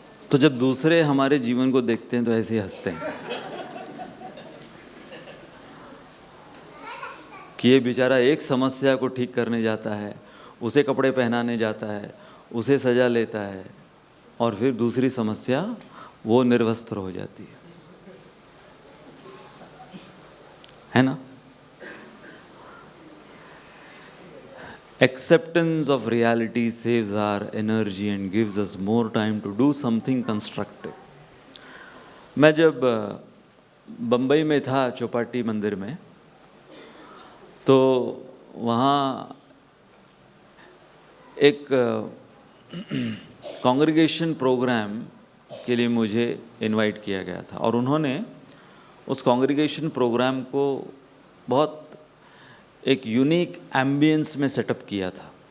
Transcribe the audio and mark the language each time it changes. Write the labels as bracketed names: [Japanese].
[Hindi] तो जब दूसरे हमारे जीवन को देखते हैं तो ऐसे ही हंसते हैं कि ये बेचारा एक समस्या को ठीक करने जाता है, उसे कपड़े पहनाने जाता है, उसे सजा लेता है, और फिर दूसरी समस्या वो निर्वस्त्र हो जाती है ना। [English] Acceptance of reality saves our energy and gives us more time to do something constructive. [Hindi] मैं जब बम्बई में था चौपाटी मंदिर में, तो वहाँ एक कांग्रीगेशन प्रोग्राम के लिए मुझे इनवाइट किया गया था, और उन्होंने उस कांग्रीगेशन प्रोग्राम को बहुत एक यूनिक एम्बियंस में सेटअप किया था।